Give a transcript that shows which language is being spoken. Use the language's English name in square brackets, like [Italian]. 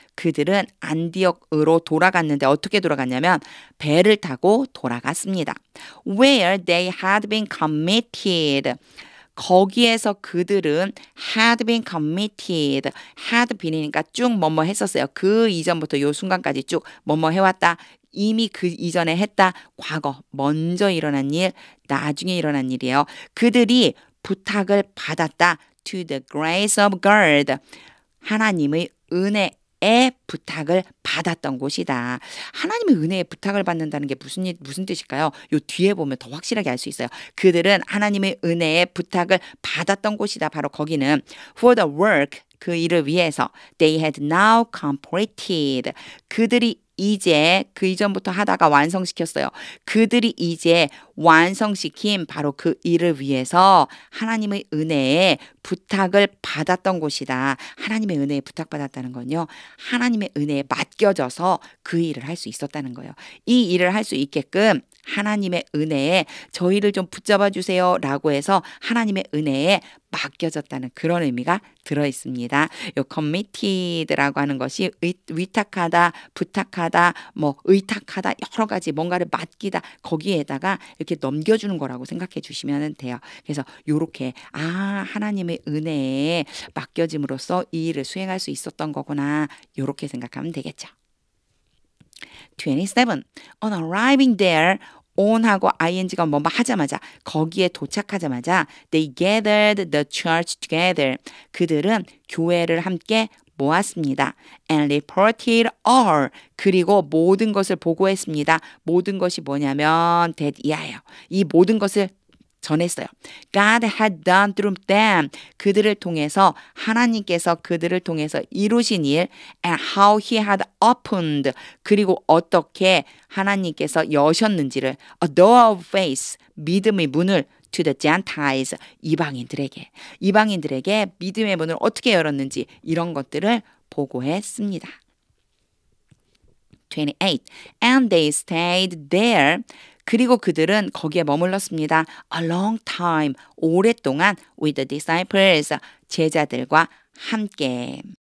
[Korean] 그들은 안디옥으로 돌아갔는데 어떻게 돌아갔냐면 배를 타고 돌아갔습니다. [English] Where they had been committed. [Korean] 거기에서 그들은 [English] had been committed. [Korean] had been이니까 쭉 뭐뭐 했었어요. 그 이전부터 요 순간까지 쭉 뭐뭐 해왔다. 이미 그 이전에 했다. 과거, 먼저 일어난 일, 나중에 일어난 일이에요. 그들이 부탁을 받았다. [English] To the grace of God. [Korean] 하나님의 은혜의 부탁을 받았던 곳이다. 하나님의 은혜의 부탁을 받는다는 게 무슨 뜻일까요? 요 뒤에 보면 더 확실하게 알 수 있어요. 그들은 하나님의 은혜의 부탁을 받았던 곳이다. 바로 거기는 [English] for the work. [Korean] 그 일을 위해서 [English] they had now completed. [Korean] 그들이 이제 그 이전부터 하다가 완성시켰어요. 그들이 이제 완성시킨 바로 그 일을 위해서 하나님의 은혜에 부탁을 받았던 곳이다. 하나님의 은혜에 부탁받았다는 건요. 하나님의 은혜에 맡겨져서 그 일을 할 수 있었다는 거예요. 이 일을 할 수 있게끔 하나님의 은혜에 저희를 좀 붙잡아 주세요 라고 해서 하나님의 은혜에 맡겨졌다는 그런 의미가 들어있습니다. 요 committed라고 하는 것이 위탁하다, 부탁하다, 뭐 의탁하다 여러 가지 뭔가를 맡기다 거기에다가 이렇게 넘겨주는 거라고 생각해 주시면 돼요. 그래서 요렇게 하나님의 은혜에 맡겨짐으로써 이 일을 수행할 수 있었던 거구나 요렇게 생각하면 되겠죠. 27. [English] On arriving there, [Korean] on하고 ing가 뭐 하자마자 거기에 도착하자마자 [English] they gathered the church together. [Korean] 그들은 교회를 함께 모았습니다. [English] And reported all. [Korean] 그리고 모든 것을 보고했습니다. 모든 것이 뭐냐면 that 이하예요. 이 모든 것을 전했어요. [English] God had done through them. [Korean] 그들을 통해서 하나님께서 그들을 통해서 이루신 일 [English] and how he had opened. [Korean] 그리고 어떻게 하나님께서 여셨는지를 [English] a door of faith. [Korean] 믿음의 문을 [English] to the Gentiles. [Korean] 이방인들에게 믿음의 문을 어떻게 열었는지 이런 것들을 보고했습니다. [English] 28. And they stayed there. [Korean] 그리고 그들은 거기에 머물렀습니다. [English] A long time, [Korean] 오랫동안 [English] with the disciples, [Korean] 제자들과 함께.